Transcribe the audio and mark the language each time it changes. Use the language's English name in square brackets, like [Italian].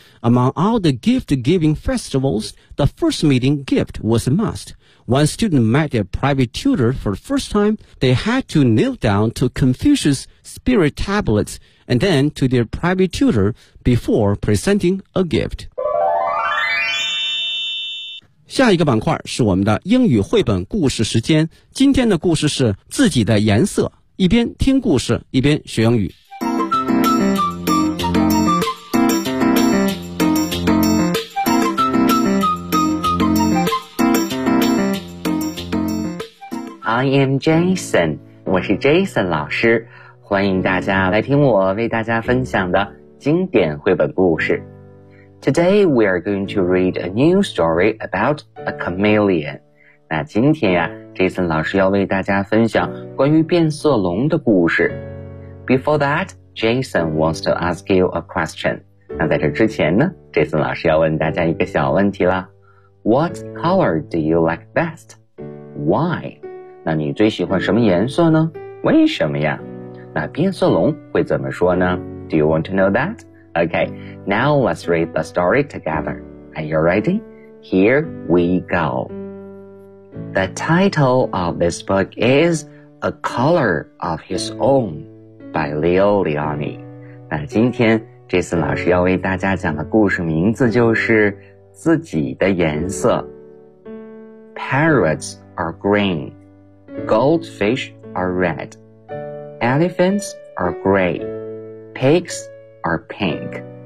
[English] Among all the gift-giving festivals, the first meeting gift was a must. When student met their private tutor for the first time, they had to kneel down to Confucius' spirit tablets and then to their private tutor before presenting a gift. [Chinese] 下一个板块是我们的英语绘本故事时间。今天的故事是自己的颜色，一边听故事，一边学英语。 [English] I am Jason， [Chinese] 我是 Jason 老师，欢迎大家来听我为大家分享的经典绘本故事。 [English] Today we are going to read a new story about a chameleon。 [Chinese] 那今天呀 ，Jason 老师要为大家分享关于变色龙的故事。 [English] Before that, Jason wants to ask you a question。 [Chinese] 那在这之前呢 ，Jason 老师要问大家一个小问题啦。 [English] What color do you like best? Why? [Chinese] 那你最喜欢什么颜色呢？为什么呀？那变色龙会怎么说呢？ [English] Do you want to know that? Okay, now let's read the story together. Are you ready? Here we go. The title of this book is A Color of His Own by Leo Leoni. [Chinese] 那今天 Jason 老师要为大家讲的故事名字就是自己的颜色。 [English] Parrots are green. Goldfish are red. Elephants are gray. Pigs are pink.